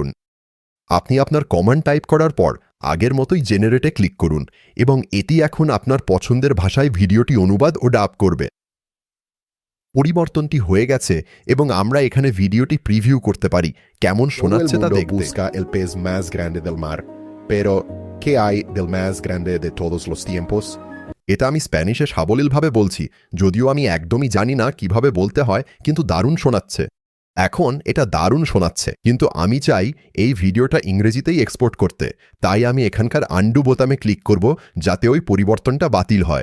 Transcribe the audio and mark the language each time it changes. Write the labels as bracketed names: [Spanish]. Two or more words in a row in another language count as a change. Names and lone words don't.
[Bangla] আপনি আপনার কমান্ড টাইপ করার পর আগের মতোই জেনারেটে ক্লিক করুন এবং এটি এখন আপনার পছন্দের ভাষায় ভিডিওটি অনুবাদ ও ডাব করবে। পরিবর্তনটি হয়ে গেছে এবং আমরা এখানে ভিডিওটি প্রিভিউ করতে পারি কেমন [Spanish] Todo el [Bangla] শোনাচ্ছে তা [Spanish] mundo [Bangla] দেখতে। [Spanish] busca el pez más grande del mar, pero ¿qué hay del más grande de todos los tiempos? [Bangla] এটা আমি স্প্যানিশে সাবলীলভাবে বলছি, যদিও আমি একদমই জানি না কিভাবে বলতে হয়, কিন্তু দারুণ শোনাচ্ছে। এখন এটা দারুণ শোনাচ্ছে, কিন্তু আমি চাই এই ভিডিওটা ইংরেজিতেই এক্সপোর্ট করতে, তাই আমি এখানকার আন্ডু বোতামে ক্লিক করব যাতে ওই পরিবর্তনটা বাতিল হয়।